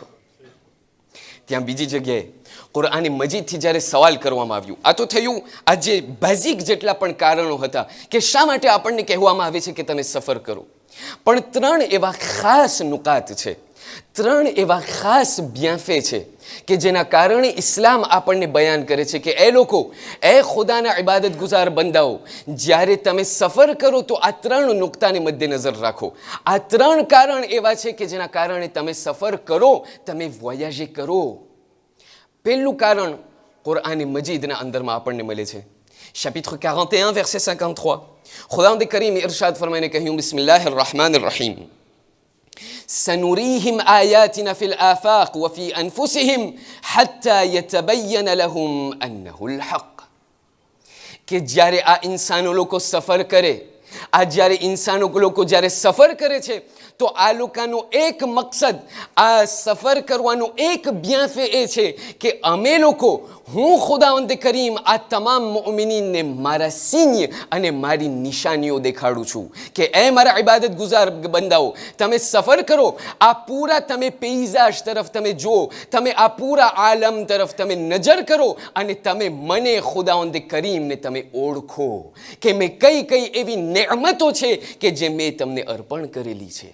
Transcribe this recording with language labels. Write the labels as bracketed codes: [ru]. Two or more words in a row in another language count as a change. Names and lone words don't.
[gu] ત્યાં બીજી જગ્યાએ કુરઆન મજીદથી જ્યારે સવાલ કરવામાં આવ્યું, આ તો થયું આ જે બેઝિક જેટલા પણ કારણો હતા કે શા માટે આપણને કહેવામાં આવે છે કે તમે સફર કરો, પણ 3 એવા ખાસ નુકાત છે, 3 એવા ખાસ બ્યાફે છે કે જેના કારણે ઇસ્લામ આપણને બયાન કરે છે કે એ લોકો, એ ખુદાના ઇબાદત ગુજાર બંદાઓ, જ્યારે તમે સફર કરો તો આ 3 નુક્તાને મદ્દેનજર રાખો. આ 3 કારણ એવા છે કે જેના કારણે તમે સફર કરો, તમે વોયાજે કરો. પહેલું કારણ કુરઆન મજીદના અંદરમાં આપણને મળે છે. [fr] chapitre 41 verset 53, [gu] ખુદાવંદ કરીમ ઇરશાદ ફરમાઈને કહ્યું, [ar] بسم الله الرحمن الرحيم, سنريهم آياتنا في الآفاق وفي أنفسهم حتى يتبين لهم أنه الحق. [gu] કે જ્યારે આ ઇન્સાનો લોકો સફર કરે, આ જ્યારે ઇન્સાનો લોકો જ્યારે સફર કરે છે, તો આ લોકોનો એક મકસદ, આ સફર કરવાનો એક બ્યાફે એ છે કે અમે લોકો, હું ખુદાવંદ કરીમ આ તમામ મુઅમિનીનને મારા સિંહ અને મારી નિશાનીઓ દેખાડું છું કે એ મારા ઇબાદત ગુજાર બંદાઓ, તમે સફર કરો, આ પૂરા તમે પેઇઝાજ તરફ તમે જુઓ, તમે આ પૂરા આલમ તરફ તમે નજર કરો અને તમે મને ખુદાવંદ કરીમને તમે ઓળખો કે મેં કઈ કઈ એવી નેમતો છે કે જે મેં તમને અર્પણ કરેલી છે.